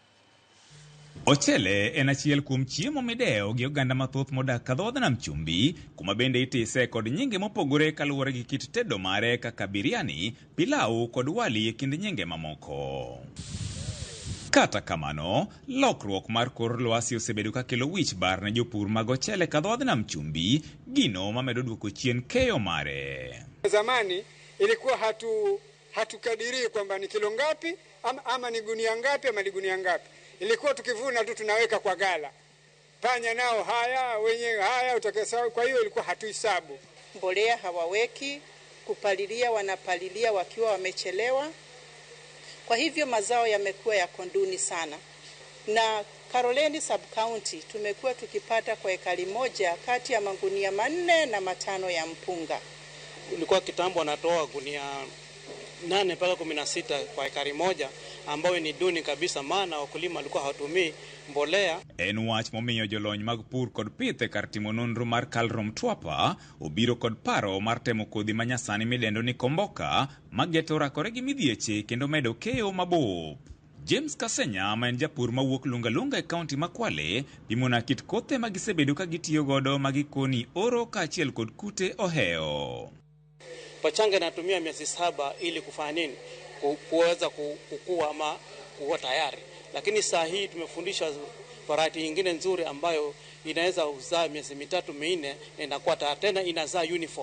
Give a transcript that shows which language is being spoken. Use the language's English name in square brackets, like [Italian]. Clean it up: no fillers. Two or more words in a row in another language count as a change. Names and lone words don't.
[Luo (Kenya and Tanzania)] Ochele en achiel kuom chiemo mideo gi oganda mathoth modak kadhodh nam chumbi, kuma bende itise kod nyinge mopogore kaluwore gi kit tedo mare kaka biriani, pilau kod wali e kind nyinge mamoko. Kata kamano, lokruok mar kor lwasi osebedo ka kelo wich bar ne jopur mag ochele kadhodh nam chumbi, gino mamedo duoko chien keyo mare. [Swahili] Zamani ilikuwa hatukadirii kwamba ni kilo ngapi ama ni gunia ngapi ama ni gunia ngapi. Ilikuwa tukivuna tu tunaweka kwa gala. Panya nao haya, wenyewe haya utakesa, kwa hiyo ilikuwa hatuhesabu. Mbolea hawaweki, kupalilia wanapalilia wakiwa wamechelewa. Kwa hivyo mazao yamekuwa ya konduni sana. Na Karoleni sub-county tumekuwa tukipata kwa ekari moja kati ya magunia 4 na 5 ya mpunga. Ulikuwa kitambo anatoa gunia 8 mpaka 16 kwa ekari moja, ambayo ni duni kabisa, maana wakulima walikuwa hawatumii mbolea. [Luo (Kenya and Tanzania)] En wach momiyo jolony mag pur kod pith e kar timo nonro mar KALRO Mtwapa obiro kod paro mar temo kodhi manyasani midendo ni komboka mageto rakore gi midhieche kendo medo keyo mabup. James Kasenya, ma en japur mawuok Lungalunga e kaunti ma Kwale, pimona kit kothe magisebedo ka gitiyo godo magikoni oro kaachiel kod kute oheo. [Swahili] Pachanga natumia miezi 7 ili kufanya nini? Kuweza kukua ama kuwa tayari. Lakini saa hii tumefundisha variety nyingine nzuri ambayo inaweza uzaa miezi 3-4 na inakuwa tena inazaa uniform.